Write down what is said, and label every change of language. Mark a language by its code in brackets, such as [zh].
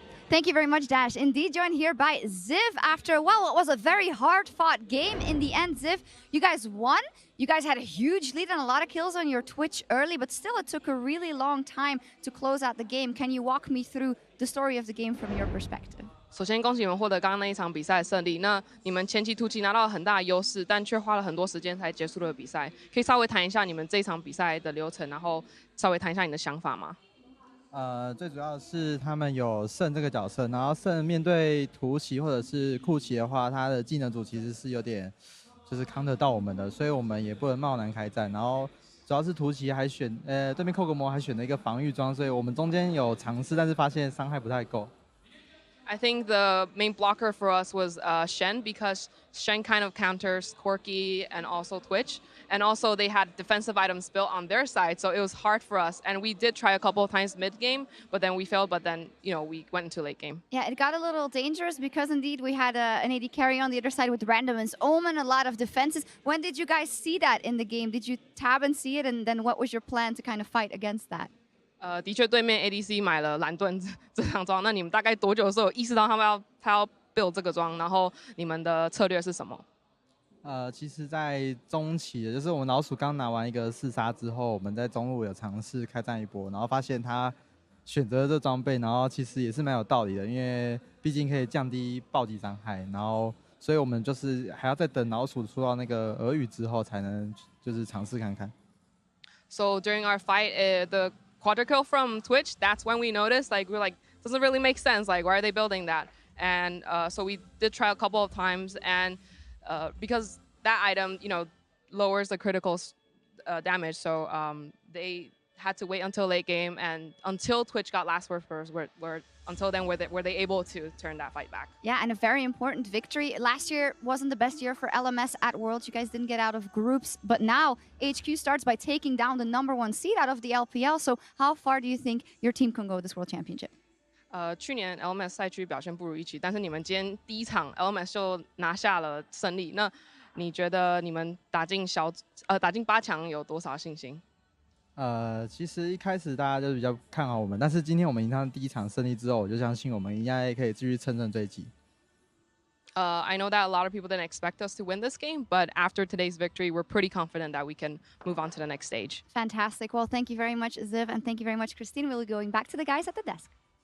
[en] Thank you very much, Dash. Indeed, joined here by Ziv after, well, it was a very hard-fought game. In the end, Ziv, you guys won. You guys had a huge lead and a lot of kills on your Twitch early, but still it took a really long time to close out the game. Can you walk me through the story of the game from your perspective? [zh] 首先，恭喜你们获得刚刚那一场比赛的胜利。那你们前期突击拿到了很大的优势，但却花了很多时间才结束了比赛。可以稍微谈一下你们这一场比赛的流程，然后稍微谈一下你的想法吗？最主要是他们有圣这个角色，然后圣面对突袭或者是酷袭的话，他的技能组其实是有点就是扛得到我们的，所以我们也不能贸然开战。然后主要是突袭还选对面寇格魔还选了一个防御装，所以我们中间有尝试，但是发现伤害不太够。 [en] I think the main blocker for us was Shen because Shen kind of counters Corki and also Twitch. And also they had defensive items built on their side, so it was hard for us. And we did try a couple of times mid-game, but then we failed, but then, we went into late game. Yeah, it got a little dangerous because indeed we had an AD carry on the other side with Random's Omen, a lot of defenses. When did you guys see that in the game? Did you tab and see it? And then what was your plan to kind of fight against that? [zh] 的确，对面 ADC 买了蓝盾这张装，那你们大概多久的时候有意识到他要 build 这个装，然后你们的策略是什么？其实，在中期，就是我们老鼠刚拿完一个4杀之后，我们在中路有尝试开战一波，然后发现他选择了这装备，然后其实也是蛮有道理的，因为毕竟可以降低暴击伤害，然后所以我们就是还要再等老鼠出到那个俄语之后，才能就是尝试看看。 [en] So during our fight, the quadra kill from Twitch, that's when we noticed, we're like, doesn't really make sense. Like, why are they building that? And so we did try a couple of times, and because that item, lowers the critical damage, so they had to wait until late game, and until Twitch got last word first, until then were they able to turn that fight back. Yeah, and a very important victory. Last year wasn't the best year for LMS at Worlds. You guys didn't get out of groups, but now HQ starts by taking down the #1 seed out of the LPL. So how far do you think your team can go this World Championship? [zh] 去年 LMS 赛区表现不如预期，但是你们今天第一场 LMS 就拿下了胜利。那你觉得你们打进8强有多少信心？其实一开始大家就比较看好我们，但是今天我们赢他第一场胜利之后，我就相信我们应该可以继续乘胜追击。 [en] I know that a lot of people didn't expect us to win this game, but after today's victory, we're pretty confident that we can move on to the next stage. Fantastic. Well, thank you very much, Ziv, and thank you very much, Christine. We'll be going back to the guys at the desk.